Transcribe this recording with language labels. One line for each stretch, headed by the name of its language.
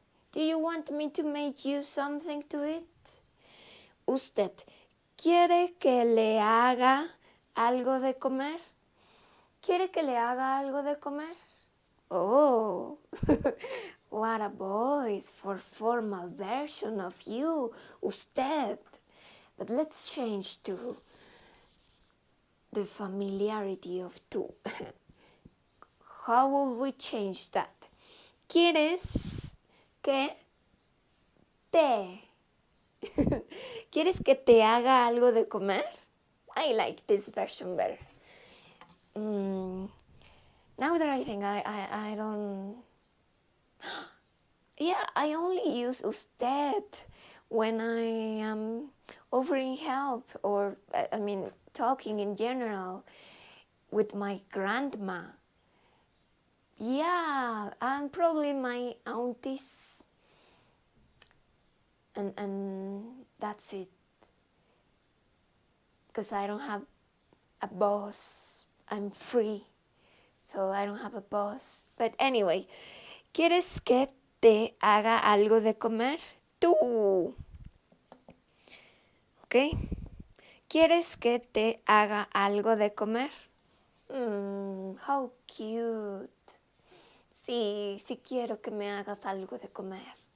English: Do you want me to make you something to eat?
Spanish: Usted, ¿quiere que le haga algo de comer? ¿Quiere que le haga algo de comer?
English: Oh, what a voice for formal version of you, usted. But let's change to the familiarity of tú. How will we change that?
Spanish: ¿Quieres que te? ¿Quieres que te haga algo de comer?
English: I like this version better. Now that I think I don't... Yeah, I only use usted when I am offering help or, talking in general with my grandma. Yeah, and probably my aunties. And that's it. Because I don't have a boss. I'm free. So I don't have a boss. But anyway,
Spanish: ¿quieres que te haga algo de comer? Tú. ¿Ok? ¿Quieres que te haga algo de comer?
English: How cute.
Spanish: Sí, sí quiero que me hagas algo de comer.